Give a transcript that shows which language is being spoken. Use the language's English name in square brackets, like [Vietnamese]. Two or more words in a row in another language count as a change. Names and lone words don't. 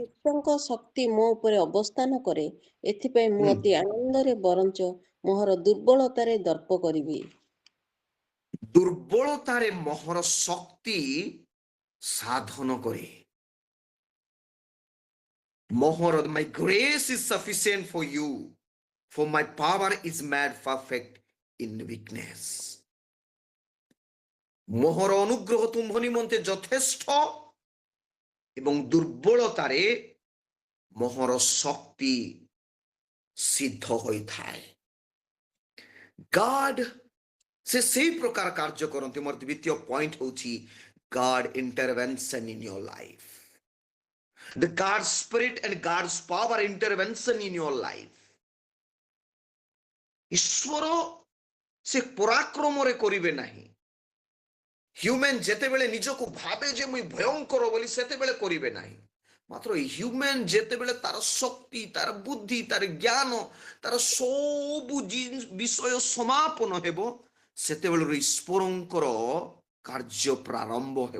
[Odia] କୃଷ୍ଣଙ୍କ ଶକ୍ତି ମୋ ଉପରେ ଅବସ୍ଥାନ କରେ, ଏଥିପାଇଁ ମୁଁ ଅତି ଆନନ୍ଦରେ ବରଞ୍ଚ ମୋହର ଦୁର୍ବଳତାରେ ଦର୍ପ କରିବି। ଦୁର୍ବଳତାରେ ମୋହର ଶକ୍ତି ସାଧନ କରେ। ମୋହର, [English] my grace is sufficient for you, for my power is made perfect in weakness. [Odia] ମୋହର ଅନୁଗ୍ରହ ତୁମ୍ଭ ନିମନ୍ତେ ଯଥେଷ୍ଟ ଏବଂ ଦୁର୍ବଳତାରେ ମୋହର ଶକ୍ତି ସିଦ୍ଧ ହୋଇଥାଏ। ଗଡ୍ ସେ ସେଇ ପ୍ରକାର କାର୍ଯ୍ୟ କରନ୍ତି। ମୋର 2ୟ ପଏଣ୍ଟ ହେଉଛି [English] God intervention in your life. The God's spirit and God's power intervention in your life. [Odia] ଈଶ୍ୱର ସେ ପରାକ୍ରମରେ କରିବେ ନାହିଁ। ହ୍ୟୁମାନ ଯେତେବେଳେ ନିଜକୁ ଭାବେ ଯେ ମୁଁ ଭୟଙ୍କର ବୋଲି, ସେତେବେଳେ କରିବେ ନାହିଁ। ମାତ୍ର ହ୍ୟୁମାନ ଯେତେବେଳେ ତାର ଶକ୍ତି, ତାର ବୁଦ୍ଧି, ତାର ଜ୍ଞାନ, ତାର ସବୁ ବିଷୟ ସମାପନ ହେବ, ସେତେବେଳେ ଈଶ୍ୱରଙ୍କର କାର୍ଯ୍ୟ ପ୍ରାରମ୍ଭ ହେବ।